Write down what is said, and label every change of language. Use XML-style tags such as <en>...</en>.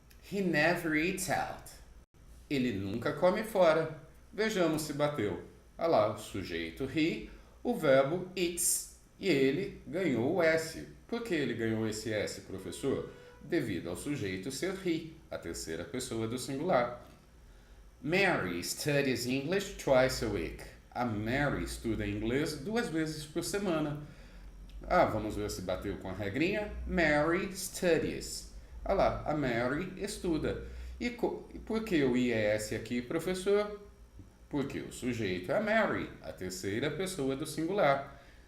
<en>He never eats out.</en> <pt>Ele nunca come fora. Vejamos se bateu. Olha lá, o sujeito he, o verbo eats. E ele ganhou o S. Por que ele ganhou esse S, professor? Devido ao sujeito ser he, a terceira pessoa do singular.</pt> <en>Mary studies English twice a week.</en> <pt>A Mary estuda inglês 2 vezes por semana. Vamos ver se bateu com a regrinha.</pt> <en>Mary studies.</en> <pt>Olha lá, a Mary estuda. E por que o IES aqui, professor? Porque o sujeito é a Mary, a terceira pessoa do singular.</pt>